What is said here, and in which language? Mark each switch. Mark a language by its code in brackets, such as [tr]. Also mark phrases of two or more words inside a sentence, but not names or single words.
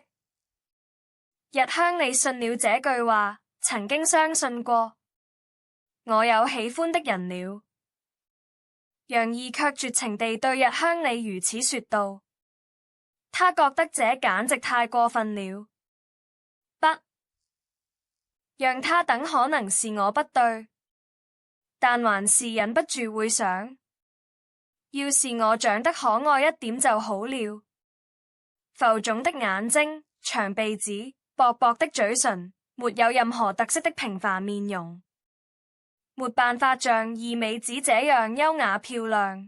[zh] 日香里信了這句話，曾經相信過，我有喜歡的人了。楊怡卻絕情地對日香里如此說道，他覺得這簡直太過分了。不，讓他等可能是我不對，但還是忍不住會想，要是我長得可愛一點就好了。浮腫的眼睛，長鼻子，薄薄的嘴唇，沒有任何特色的平凡面容，沒辦法像二美子這樣優雅漂亮。